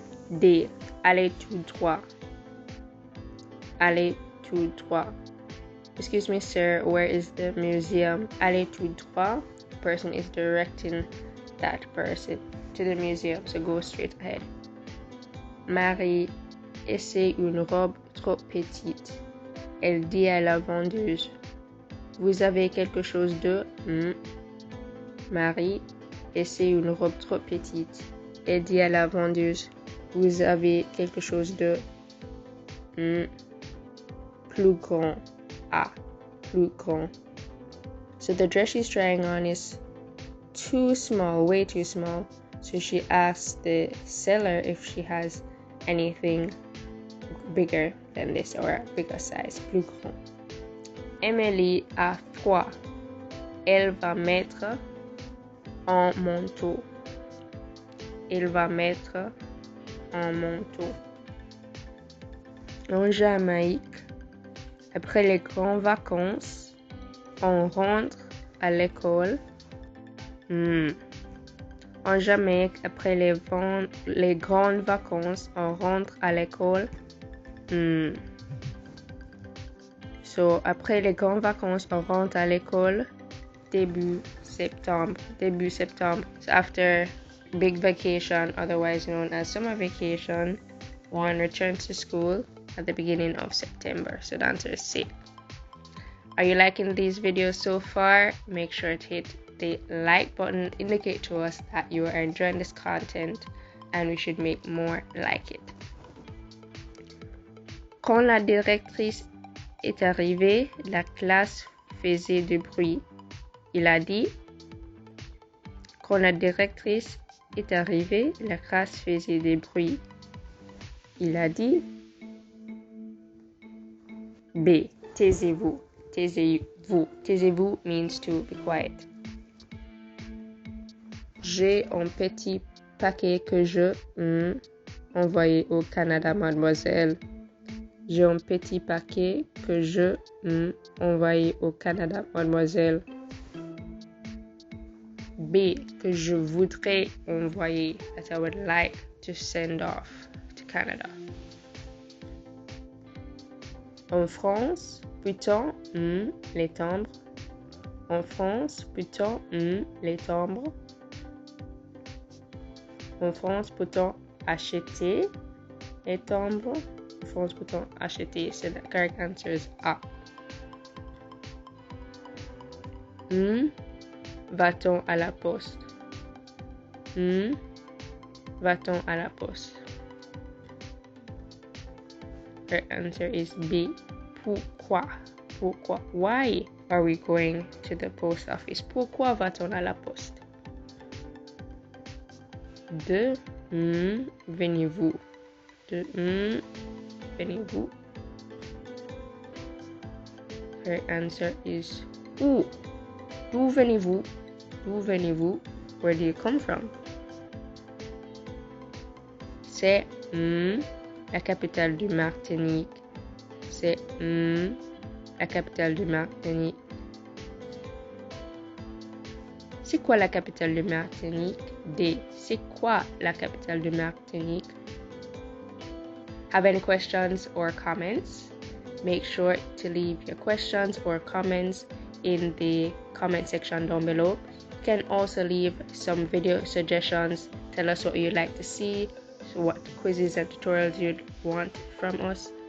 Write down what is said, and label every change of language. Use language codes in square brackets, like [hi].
[fr] D. Allez tout droit. Allez tout droit. [en] Excuse me, sir, where is the museum? [fr] Allez tout droit. [en] The person is directing that person to the museum, so go straight ahead. [fr] Marie essaie une robe trop petite. Elle dit à la vendeuse, vous avez quelque chose de... Marie essaie une robe trop petite. Elle dit à la vendeuse, vous avez quelque chose de plus grand. Plus grand. [en] So the dress she's trying on is too small, way too small. So she asks the seller if she has anything bigger than this or a bigger size, [fr] plus grand. Emily a froid. Elle va mettre un manteau. Elle va mettre un manteau. En Jamaïque, après les grandes vacances, on rentre à l'école. En Jamaïque, après les grandes vacances, on rentre à l'école. So, après les grandes vacances, on rentre à l'école début septembre. [en] So after big vacation, otherwise known as summer vacation, one returns to school at the beginning of September. So the answer is C. Are you liking these videos so far? Make sure to hit the like button, indicate to us that you are enjoying this content and we should make more like it. [fr] Quand la directrice est arrivée, la classe faisait du bruit. Il a dit, quand la directrice est arrivée, la classe faisait du bruit. Il a dit, B. Taisez-vous. Taisez-vous. [en] Taisez-vous means to be quiet. [fr] J'ai un petit paquet que je envoyé au Canada, mademoiselle. J'ai un petit paquet que je envoyé au Canada, mademoiselle. B. Que je voudrais envoyer, [en] that I would like to send off to Canada. [fr] En France, peut-on les timbres? En France, peut-on les timbres? En France, peut-on acheter les timbres? En France, peut-on acheter? [en] So the correct answer is A. [fr] Va-t-on à la poste? Va-t-on à la poste? [en] The answer is B. [fr] Pourquoi? Pourquoi? [en] Why are we going to the post office? [fr] Pourquoi va-t-on à la poste? De venez-vous? De venez-vous? [en] The answer is où? [fr] D'où venez-vous? D'où venez-vous? [en] Where do you come from? [fr] C'est la capitale du Martinique. C'est la capitale du Martinique. C'est quoi la capitale du Martinique? D. C'est quoi la capitale du Martinique? [en] Have any questions or comments? Make sure to leave your questions or comments in the comment section down below. can also leave some video suggestions. Tell us what you'd like to see, so what quizzes and tutorials you'd want from us.